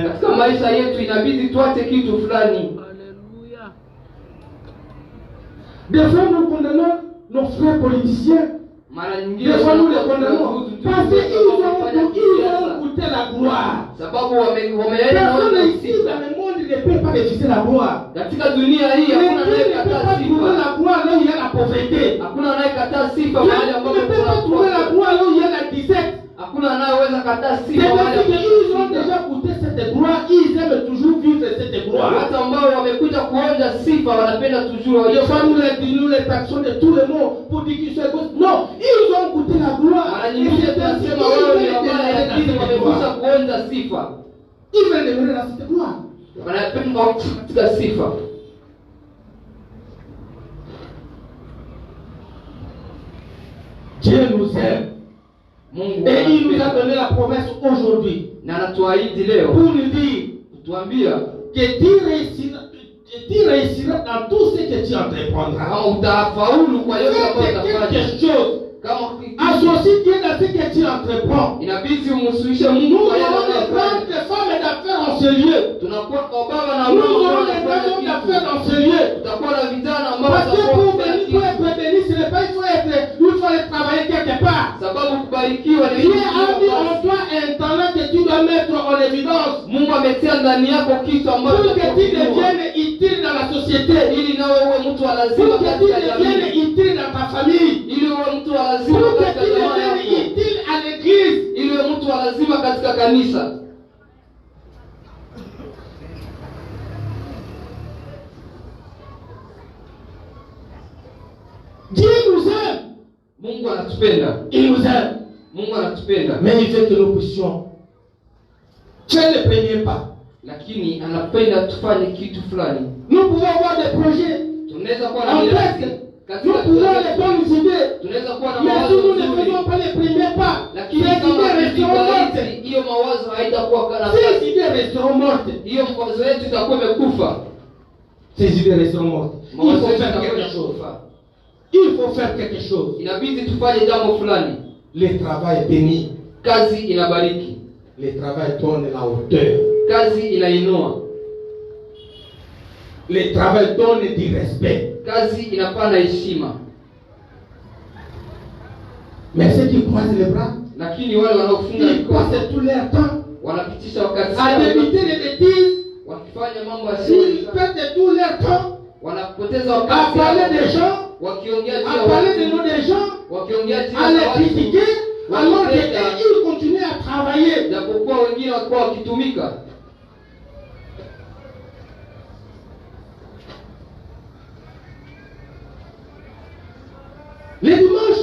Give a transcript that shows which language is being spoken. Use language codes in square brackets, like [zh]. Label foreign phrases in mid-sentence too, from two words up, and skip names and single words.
[sw] Katika maisha yetu inabidi tuache kitu fulani. [fr] Alléluia. Des fois, nous condamnons nos frères politiciens. [sw] Mara nyingine [fr] Des fois, nous les condamnons parce qu'ils ont goûté la gloire. [sw] Sababu wameenda [fr] Personne ici dans le monde ne peut pas refuser la gloire. [sw] katika dunia hii hakuna anayekataa [fr] trouver [sw] sifa. [fr] la gloire là où il y a la pauvreté. [sw] Hakuna anayekataa sifa [fr] Tu [sw] mahali [fr] ne [sw] ambapo [fr] peux pas trouver la gloire là où il y a la disette. [sw] hakuna anayeweza kataa [fr] C'est [sw] sifa mahali [fr] parce qu'ils ont [sw] ambapo [fr] déjà goûté cette gloire, ils aiment toujours vivre cette gloire. [sw] watu ambao wamekuja kuonja sifa wanapenda tujue [fr] Des fois, nous les taxons de tout le monde pour dire qu'ils sont bons. Non, ils ont goûté la gloire. [sw] mara [fr] Et [sw] nyingine [fr] c'est ainsi [sw] tunasema wao ni [fr] qu'ils [sw] wabaya [fr] veulent [sw] lakini [fr] demeurer dans cette [sw] wamekuja [fr] gloire. [sw] kuonja sifa. [fr] Ils veulent demeurer dans cette gloire. [sw] Wanapenda katika sifa. [fr] Dieu nous aime. [sw] Mungu [fr] Et il nous a [sw] anatupenda. [fr] donné la promesse aujourd'hui [sw] Na anatuahidi leo [fr] pour nous dire [sw] kutuambia [fr] que tu réussiras dans tout ce que tu entreprendras. [sw] kama utafaulu kwa yote ambayo [fr] Fais [sw] utafanya. [fr] quelque chose. [sw] Kama [fr] Associe Dieu dans ce que tu entreprends. [sw] inabidi umhusuishe Mungu [fr] Nous [sw] kwa yale [fr] avons des [sw] anayofanya. [fr] grandes femmes d'affaires en ce lieu. [sw] Tunakuwa kwa baba na [fr] Nous [sw] mama [fr] aurons des [sw] wanafanya [fr] grands hommes [sw] kitu. [fr] d'affaires dans ce lieu. [sw] Tutakuwa na vijana ambao [fr] Parce que [sw] watakuwa [fr] pour [sw] kufanya [fr] venir, pour [sw] kitu. [fr] être béni, ce n'est pas il faut aller travailler quelque part. [sw] Sababu kubarikiwa ni [fr] Dieu a mis en toi un talent que tu dois mettre en évidence [sw] Mungu ametia ndani yako kitu ambacho [fr] pour que tu [sw] utakuwa [fr] deviennes utile dans la société, [sw] ili nawe uwe mtu wa [fr] pour [sw] lazima [fr] que tu [sw] katika [fr] deviennes [sw] jamii, [fr] utile dans ta famille, [sw] ili uwe mtu wa lazima [fr] pour que [sw] katika [fr] tu [sw] jamaa [fr] deviennes [sw] yako, [fr] utile à l'église. [sw] ili uwe mtu wa lazima katika kanisa. [fr] Dieu nous aime. [sw] Mungu anatupenda. [fr] Il nous aime. [sw] Mungu anatupenda. [fr] Mais il veut que nous puissions faire le premier pas. [sw] Lakini anapenda tufanye kitu fulani. [fr] Nous pouvons avoir des projets [sw] Tunaweza kuwa na [fr] en [sw] miradi [fr] tête. Nous [sw] katika [fr] pouvons [sw] kazi [fr] les [sw] zetu. [fr] bonnes idées. [sw] Tunaweza kuwa na [fr] Mais si [sw] mawazo [fr] nous ne [sw] mazuri. [fr] faisons pas les premiers pas, [sw] Lakini [fr] ces [sw] kama [fr] idées resteront mortes. [sw] tujitahidi, hiyo mawazo haitakuwa kana [fr] Ces idées resteront mortes. [sw] hiyo mawazo yetu itakuwa imekufa. [fr] Ces idées resteront mortes. Il [sw] Mawazo [fr] faut [sw] yetu [fr] faire [sw] itakuwa [fr] quelque chose. [sw] imekufa. [fr] Il faut faire quelque chose. [sw] Inabidi tufanye jambo fulani. [fr] Le travail bénit. [sw] Kazi inabariki. [fr] Le travail donne la hauteur. [sw] Kazi inainua. [fr] Le travail donne du respect. [sw] Kazi inapana heshima. [fr] Mais ceux qui croisent les bras, [sw] Lakini wale wanaofunga [fr] ils [sw] mikono [fr] passent tout leur temps [sw] wanapitisha wakati [fr] à [sw] wao [fr] débiter les bêtises. [sw] wakifanya mambo [fr] Ils [sw] yasiyo, [fr] perdent tout leur temps [sw] wanapoteza [fr] à [sw] wakati [fr] parler des [sw] wao [fr] gens, [sw] wakiongea juu [fr] à [sw] ya [fr] parler de [sw] watu, [fr] nous des gens, [sw] wakiongea juu [fr] à [sw] ya [fr] les [sw] watu, [fr] critiquer, alors qu'ils continuent à travailler. [sw] japokuwa wengine walikuwa wakitumika. [fr] Les dimanches,